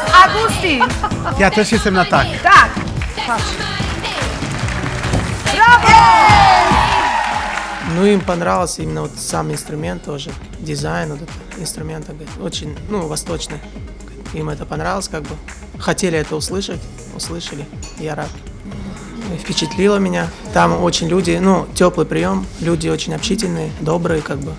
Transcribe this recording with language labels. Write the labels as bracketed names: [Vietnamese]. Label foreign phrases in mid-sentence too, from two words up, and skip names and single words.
[Polish] Augustin! Ja też jestem na tak. Tak! Patrz. Brawo! [Russian] Ну, им понравился именно вот сам инструмент тоже, дизайн вот этого инструмента, говорит, очень, ну, восточный. Им это понравилось, как бы. Хотели это услышать, услышали, я рад. Впечатлило меня. Там очень люди, ну, теплый прием, люди очень общительные, добрые, как бы.